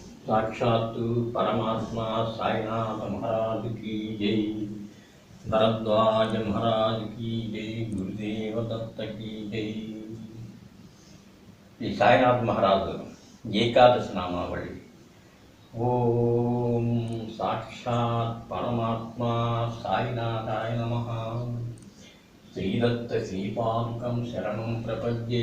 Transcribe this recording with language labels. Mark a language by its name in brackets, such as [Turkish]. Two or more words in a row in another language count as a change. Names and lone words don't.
[Hindi] साक्षात्तु परमात्मा साईनाथ महाराज की जय। भरद्वाज महाराज की जय। गुरुदेव दत्त की जय। [Telugu] ఈ సాయినాథ్ మహారాజు ఏకాదశి నామావళి. [Sanskrit] ఓం సాక్షాత్ పరమాత్మ సాయినాథాయ నమః. శ్రీదత్త శ్రీపాదుకం శరణం ప్రపద్యే.